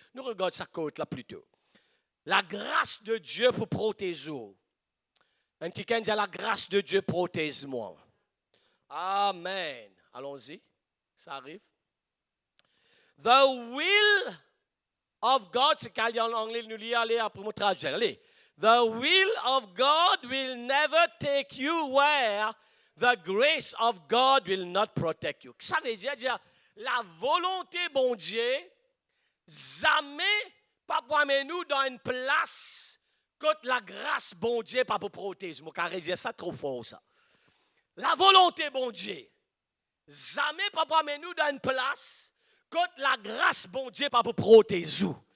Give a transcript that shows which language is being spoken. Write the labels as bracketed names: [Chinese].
[French] Nous regardons sa côte là plutôt. La grâce de Dieu pour protéger. Un quelqu'un dit la grâce de Dieu protège-moi. Amen. Allons-y. Ça arrive. [English] The will of God, [French] c'est qu'en anglais, nous lisons, allez, après mon traduire. Allez. [English] The will of God will never take you where the grace of God will not protect you. [French] Ça veut dire la volonté, bon Dieu, jamais pas pour amener nous dans une place que la grâce, bon Dieu, pas pour protéger. Je vais dire ça trop fort, ça. La volonté, bon Dieu, jamais pas pour amener nous dans une place que la grâce, bon Dieu, pas pour protéger.